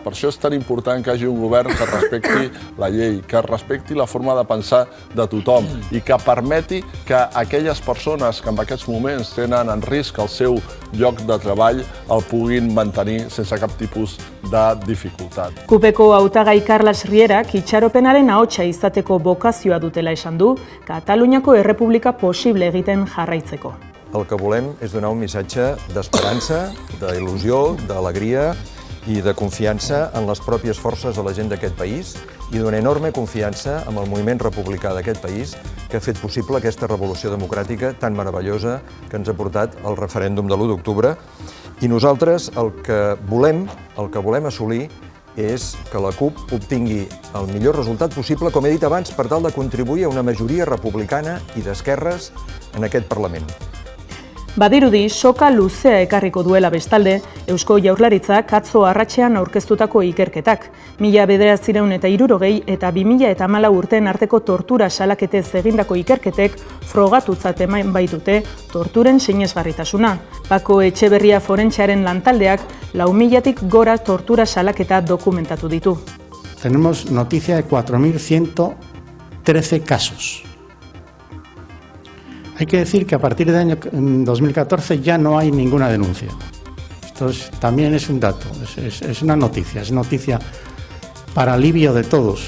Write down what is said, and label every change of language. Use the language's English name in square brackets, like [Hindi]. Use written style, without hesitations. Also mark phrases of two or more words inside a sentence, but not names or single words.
[Catalan] Per això és tan important que hi hagi un govern que respecti la llei, que respecti la forma de pensar de tothom i que permeti que aquelles persones que en aquests moments tenen en risc el seu lloc de treball el puguin mantenir sense cap tipus de dificultat. [Basque] Kupeko hautagai Carles Rierak itxaropenaren ahotsa izateko bokazioa dutela esan du, Kataluniako Errepublika posible egiten jarraitzeko. [Catalan] El que volem és donar un missatge d'esperança, d'il·lusió, d'alegria i de confiança en les pròpies forces de la gent d'aquest país i d'una enorme confiança en el moviment republicà d'aquest país que ha fet possible aquesta revolució democràtica tan meravellosa que ens ha portat al referèndum de l'1 d'octubre. I nosaltres el que volem assolir és que la CUP obtingui el millor resultat possible, com he dit abans, per tal de contribuir a una majoria republicana i d'esquerres en aquest Parlament. [Basque] Badirudi, soka luzea ekarriko duela bestalde, Eusko Jaurlaritzak atzo arratsean aurkeztutako ikerketak. 1960 eta 2014 urteen arteko tortura salaketez egindako ikerketek frogatutzat eman baitute torturen sinesgarritasuna. Pako Etxeberria forentsearen lantaldeak 4.000-tik gora tortura salaketa dokumentatu ditu. [Spanish] Tenemos noticia de 4.113 casos. Hay que decir que a partir del año 2014 ya no hay ninguna denuncia. Esto también es un dato, es una noticia, es noticia para alivio de todos.